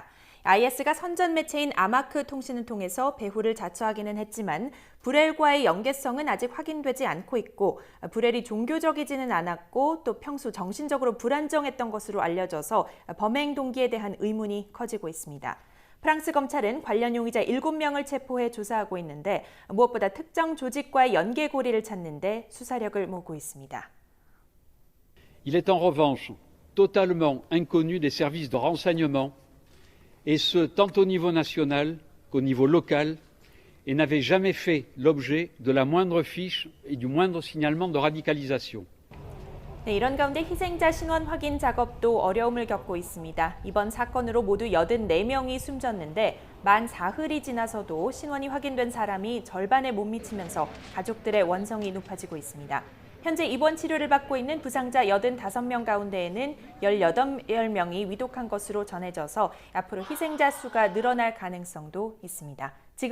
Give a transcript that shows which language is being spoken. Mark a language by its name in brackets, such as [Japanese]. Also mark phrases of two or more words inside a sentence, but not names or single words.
[Korean] IS가 선전 매체인 아마크 통신을 통해서 배후를 자처하기는 했지만 브렐과의 연계성은 아직 확인되지 않고 있고 브렐이 종교적이지는 않았고 또 평소 정신적으로 불안정했던 것으로 알려져서 범행 동기에 대한 의문이 커지고 있습니다. 프랑스 검찰은 관련 용의자 7명을 체포해 조사하고 있는데 무엇보다 특정 조직과의 연계고리를 찾는 데 수사력을 모으고 있습니다. [French] Il est en revanche totalement inconnu des services de renseignement et ce tant au niveau national qu'au niveau local, et n'avait jamais fait l'objet de la moindre fiche et du moindre signalement de radicalisation. [Korean] 네, 이런 가운데 희생자 신원 확인 작업도 어려움을 겪고 있습니다. 이번 사건으로 모두 84명이 숨졌는데 만 사흘이 지나서도 신원이 확인된 사람이 절반에 못 미치면서 가족들의 원성이 높아지고 있습니다. 현재 입원 치료를 받고 있는 부상자 85명 가운데에는 18명이 위독한 것으로 전해져서 앞으로 희생자 수가 늘어날 가능성도 있습니다.